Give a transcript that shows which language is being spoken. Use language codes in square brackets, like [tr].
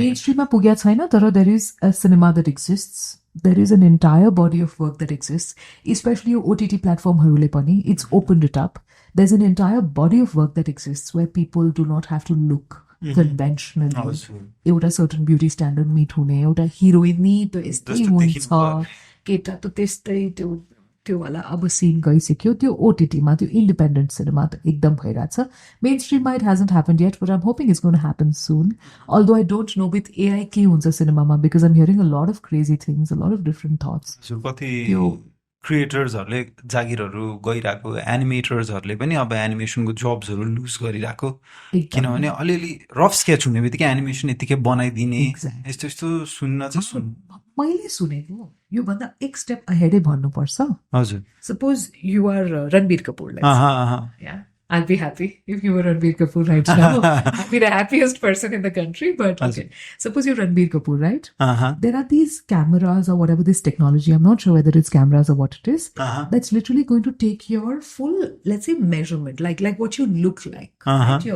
[ne] मेनस्ट्रिममा पुगेको छैन, [en] तर there is a cinema that exists. There is an entire body of work that exists, especially your OTT platformहरूले पनि. It's opened it up. There's an entire body of work that exists where people do not have to look conventionally. [ne] एउटा certain beauty standard meet हुने, एउटा heroine नि त यस्तै हुन्छ, केटा त त्यस्तै, त्यो वाला अब सिन गइसक्यो. त्यो ओटिटीमा, त्यो इन्डिपेन्डेन्ट सिनेमा त एकदम भइरहेछ. Main स्ट्रिममा [en] it hasn't happened yet, but I'm hoping it's going to happen soon. Although I don't know with AI [ne] के हुन्छ सिनेमामा, [en] because I'm hearing a lot of crazy things, a lot of different thoughts. [ne] कति क्रिएटर्सहरूले जागिरहरू गइरहेको, एनिमेटर्सहरूले पनि अब एनिमेसनको जब्सहरू loose गरिरहेको, किनभने अलिअलि रफ स्केच हुने बित्तिकै एनिमेसन यतिकै बनाइदिने, यस्तो यस्तो सुन्न चाहिँ मैले सुनेको योभन्दा एक स्टेप अहेडै भन्नुपर्छ. हजुर. [en] Suppose you are Ranbir Kapoor, let's say. Yeah. I'll be happy if you were Ranbir Kapoor right now. I'll be the happiest person in the country, but okay. Suppose you're Ranbir Kapoor, right? There are these cameras or whatever this technology, I'm not sure whether it's cameras or what it is, that's literally going to take your full, let's say, measurement, like what you look like, right?